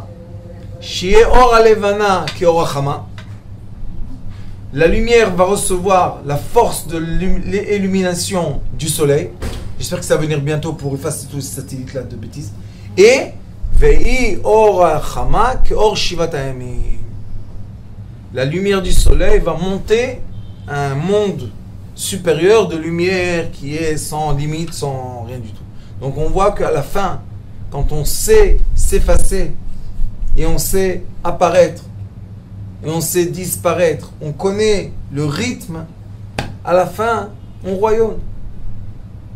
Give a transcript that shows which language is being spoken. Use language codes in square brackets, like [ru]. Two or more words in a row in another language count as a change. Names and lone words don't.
[he] שיהיה אור הלבנה כאור החמה. [fr] La lumière va recevoir la force de l'illumination du soleil. J'espère que ça va venir bientôt pour effacer tous ces satellites-là de bêtises. [he] Et והיה אור החמה כאור שבעת הימים. [fr] La lumière du soleil va monter à un monde supérieur de lumière qui est sans limite, sans rien du tout. Donc on voit qu'à la fin, quand on sait s'effacer et on sait apparaître et on sait disparaître, on connaît le rythme, à la fin, on royaume.